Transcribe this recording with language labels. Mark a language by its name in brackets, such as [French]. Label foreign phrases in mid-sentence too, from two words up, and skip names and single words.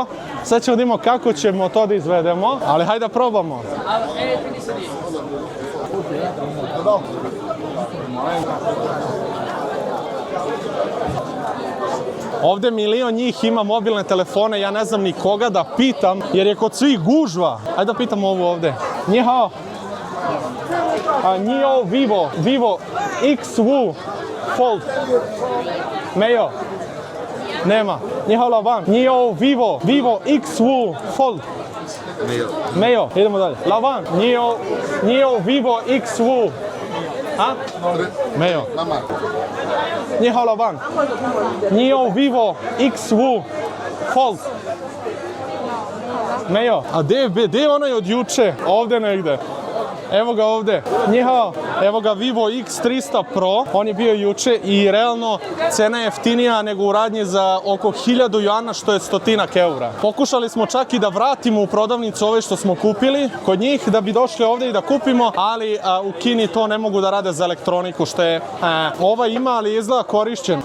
[Serbian] Sad ćemo da vidimo kako ćemo to da izvedemo, ali hajde da probamo. Ovde milion njih ima mobilne telefone, ja ne znam ni koga da pitam, jer je kod svih gužva. Hajde da pitam ovu ovde. [Chinese] 你好。你好 Vivo XW Fold. 没有. Nema. 你好 Lavan. 你好 Vivo XW Fold. 没有. [Serbian] Idemo dalje. Lavan. [Chinese] 你好 Vivo XW. A? 没有. 你好 Lavan. 你好 Vivo XW Fold. [Serbian] Mejo. A gde je onaj od juče? Ovde negde. Evo ga ovde. Njihao, evo ga Vivo X300 Pro, on je bio juče i realno cena je jeftinija nego u radnji za oko 1000 juana, što je 100 eura. Pokušali smo čak i da vratimo u prodavnicu ove što smo kupili kod njih da bi došli ovde i da kupimo, ali u Kini to ne mogu da rade za elektroniku, što je ova ima, ali izgleda korišćen.